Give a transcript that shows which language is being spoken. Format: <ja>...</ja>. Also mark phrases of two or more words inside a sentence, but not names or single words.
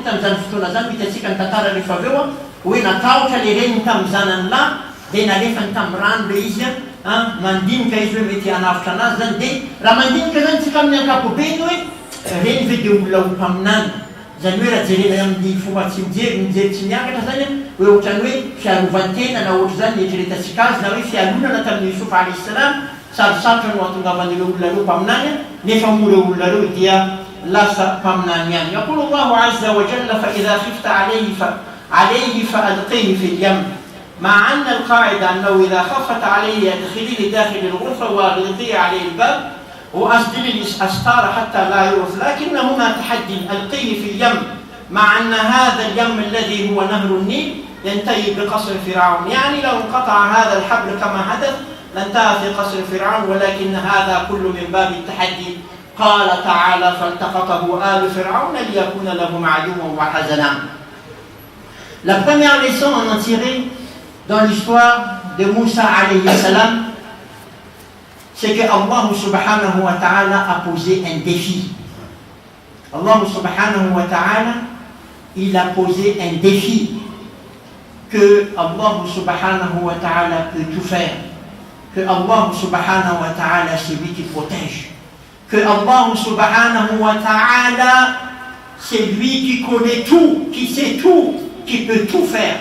<mg>tam'izany fotoana zany hitantsika ny tantara rehefa aveo hoe natahotra le reniny tamin'ny zanany lahy dia nalefany tamin'ny rano le izy mandinika izy hoe mety hanavitra anazy zany dia raha mandinika zany tsika amin'ny ankapobeny hoe reny ve dia olona ho mpaminany zany hoe raha jerena amin'ny fomba tsy mijery tsy miakatra zany hoe ohatrany hoe fiarovantena na ohatra zany eritreretantsika azy na hoe fialonana tamin'ny Yusufa</mg> <ar>عليه السلام</ar> <mg>sarosarotra no ahatongavan'ireo olona reo mpaminany nefa moa reo olona reo dia lasa mpaminany ihany.</mg> <ar>يقول الله عز وجل فإذا خفت عليه فألقيه في اليم مع أن القاعدة أنه إذا خفت عليه أدخليه داخل الغرفة وأغلقيه عليه الباب وأسدل الأستار حتى لا يعرف، لكن هنا تحدي ألقيه في اليم مع أن هذا اليم الذي هو نهر النيل ينتهي بقصر فرعون، يعني لو انقطع هذا الحبل كما حدث لانتهى في قصر فرعون، ولكن هذا كل من باب التحدي. قال تعالى فالتقطه آل فرعون ليكون لهم عدوا وحزنا.</ar> <fr>La première leçon à en tirer dans l'histoire de Moussa</fr> <ar>عليه السلام,</ar> <fr>c'est que</fr> <ar>الله سبحانه وتعالى</ar> <fr>a posé un défi.</fr> <ar>الله سبحانه وتعالى,</ar> <fr>il a posé un défi que</fr> <ar>الله سبحانه وتعالى</ar> <fr>peut tout faire, que</fr> <ar>الله سبحانه وتعالى</ar> <fr>c'est lui qui protège, que</fr> <ar>الله سبحانه وتعالى</ar> <fr>c'est lui qui connaît tout, qui sait tout, qui peut tout faire.</fr>